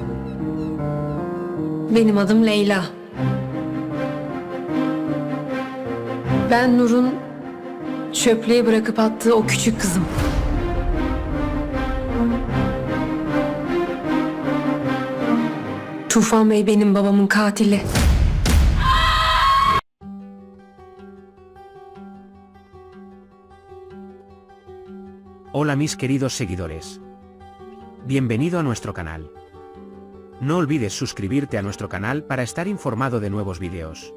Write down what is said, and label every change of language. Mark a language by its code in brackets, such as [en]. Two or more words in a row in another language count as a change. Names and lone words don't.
[tr] Benim adım Leyla. Ben Nur'un çöplüğe bırakıp attığı o küçük kızım. Tufan Bey benim babamın katili. [es] Hola mis queridos seguidores. Bienvenido a nuestro canal. No olvides suscribirte a nuestro canal para estar informado de nuevos videos.